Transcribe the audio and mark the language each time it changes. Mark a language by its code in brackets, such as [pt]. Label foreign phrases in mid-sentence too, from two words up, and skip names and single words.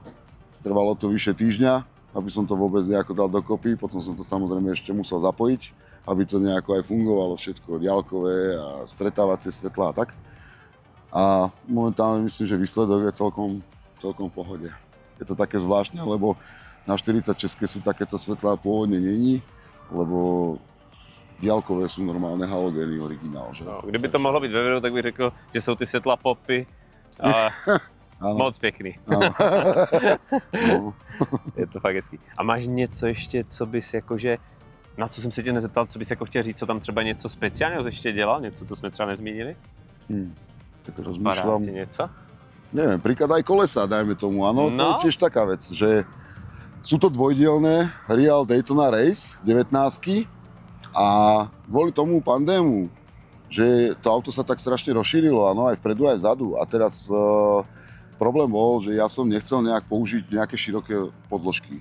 [sk] Trvalo to vyše týždňa, aby som to vôbec nejako dal dokopy, potom som to samozrejme ešte musel zapojiť, aby to nejako aj fungovalo všetko, diaľkové a stretávacie svetla a tak. A momentálne myslím, že výsledok je celkom v pohode. Je to také zvláštne, lebo na 46 sú takéto svetlá pôvodne není, lebo diaľkové sú normálne halogény originál. Že? No, [cs] kdyby to mohlo být ve videu, tak bych řekl, že jsou ty světla popy, ale moc pěkný. No. Je to fakt hezký. A máš něco ještě, co bys jakože, na co jsem se tě nezeptal, co bys jako chtěl říct, co tam třeba něco speciálního ještě dělal, něco, co jsme třeba nezmínili? [sk] Tak rozmýšľam. [cs] Ti něco? [sk] Neviem, príklad aj kolesa, dajme tomu, áno, No. to je tiež taká vec, že sú to dvojdielne Real Daytona Race 19 a kvôli tomu pandému, že to auto sa tak strašne rozšírilo, áno, aj vpredu, aj vzadu a teraz problém bol, že ja som nechcel nejak použiť nejaké široké podložky.